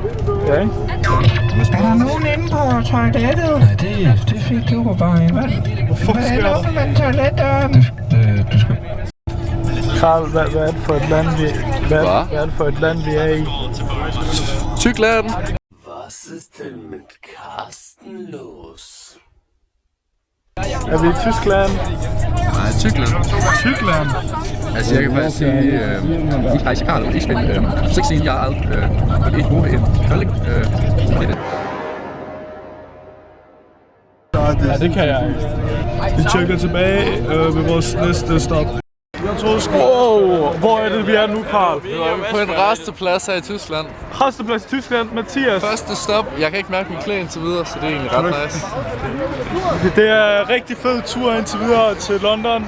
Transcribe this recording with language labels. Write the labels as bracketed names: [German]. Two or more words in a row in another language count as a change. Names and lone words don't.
[Danish] Ja, ikke? Er der nogen inde på toilettet? Nej, det fik du bare i vand. Hvorfor sker der? Åbne med toiletdøren. Du skal... Karl, hvad er det for et land, hvad er det for et land, vi er i? Tyskland. [German] Was ist denn mit Carsten los? [Danish] Er vi i Tyskland? Nej, Tyskland. Tyskland? [German] Also ich kann mal sagen, ich heiße Karl und ich bin 16 Jahre alt und ich wohne in Köln. [Danish] Ja, det kan jeg ikke. Vi tjekker tilbage ved vores næste stop. Jeg troede sgu... Hvor er det, vi er nu, Karl? Nu er vi på en resteplads her i Tyskland. Resteplads i Tyskland, Mathias. Første stop. Jeg kan ikke mærke min knæ indtil videre, så det er egentlig ret nice. Det er en rigtig fed tur indtil videre til London.